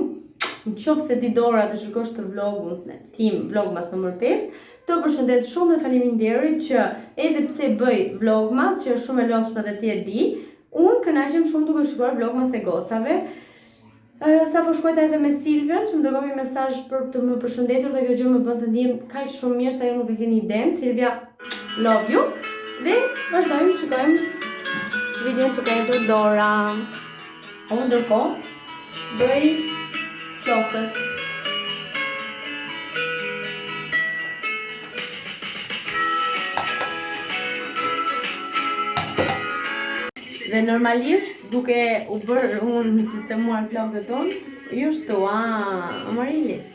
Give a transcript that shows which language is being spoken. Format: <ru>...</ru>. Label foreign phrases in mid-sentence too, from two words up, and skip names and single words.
<sq>Nëse ti Dora të shikosh të vlogun tim, vlogmas numër 5, të përshëndet shumë dhe faleminderit që edhe pse bëj vlogmas, që është shumë e lodhshme dhe ti e di, unë kënaqem shumë duke shikuar vlogmas e gocave. Sa po shkruajta edhe me Silvian, që më dërgoi një mesazh për të më përshëndetur dhe kjo gjë më bën të ndihem kaq shumë mirë sa ju nuk e keni idenë.</sq> <en>Silvia, love you.</en> <sq>Dhe vazhdojmë të shikojmë videon që ka hetur Dora. Unë ndërkohë bëj flokët. Dhe normalisht, duke u bërë unë në sistemuar flokët tonë, ju shtu, Amarillisi.</sq>